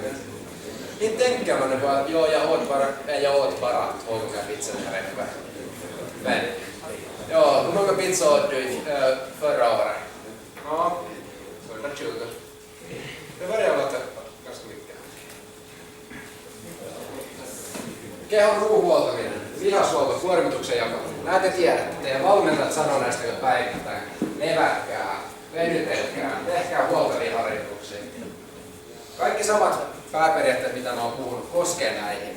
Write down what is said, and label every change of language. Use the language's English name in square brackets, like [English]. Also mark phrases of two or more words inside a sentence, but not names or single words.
[Swedish] Inte tänker man bara att jag åt bara 2 gånger pizza den här veckan. Men, ja, hur många pizzor åt du förra året? Ja, 120. Det börjar låta ganska mycket. [Finnish] Kehon ruuhuoltaminen, lihashuolto, kuormituksen jakelu. Nämä te tiedätte, teidän valmentajat sanoo näistä jo päivittäin. Levätkää, venytelkää, tehkää huoltavia harjoituksia. Kaikki samat pääperiaatteet, mitä mä oon puhunut, koskee näihin.